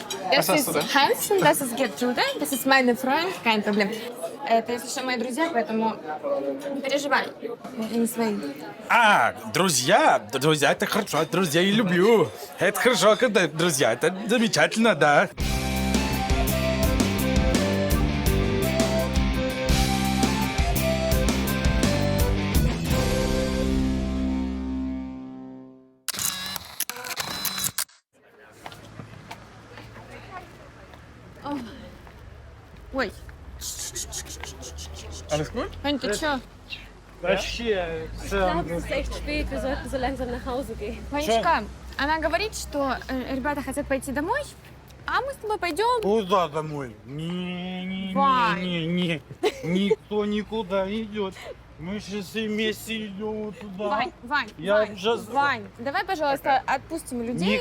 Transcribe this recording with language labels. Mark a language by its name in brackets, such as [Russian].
[German] Das ist Hans und das ist Gertrude. Das ist meine Freund. Kein Problem. [Russian] Это, если что, мои друзья, поэтому не переживай. Они свои. Друзья, это хорошо, друзья я люблю. Это хорошо, когда друзья, это замечательно, да. [German] Alles gut? [Russian] Вань, ты чё? [German] Es ist echt spät, wir sollten so langsam nach Hause gehen. [Russian] Ванечка, она говорит, что ребята хотят пойти домой, а мы с тобой пойдем. Куда домой? Не, Вань. не. Никто никуда не идет. Мы сейчас все вместе идем туда. Вань, Я сейчас... Вань, давай, пожалуйста, отпустим людей.